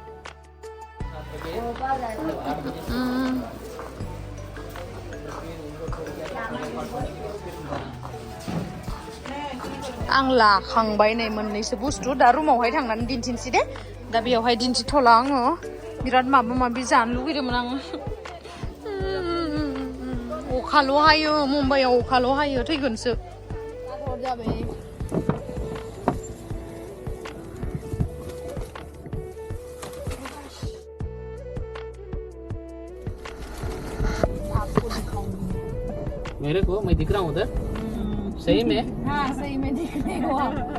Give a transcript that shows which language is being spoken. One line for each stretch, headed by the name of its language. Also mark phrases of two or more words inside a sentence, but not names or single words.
Bodo: आं लाखांबाय नै मोननैसो बुस्थु दा रुमावहाय थांनानै दिन्थिनोसै दे दा बेयावहाय दिन्थिथ'ला आङो बिराद माबा माबि जानो लुगैदोंमोन आङो अखाल' हायो मुम्बाइआव अखाल' हायो थैगोनसो जाबाय
Hindi: मेरे को मैं दिख रहा हूँ उधर सही में हाँ सही में दिख रहे हो आप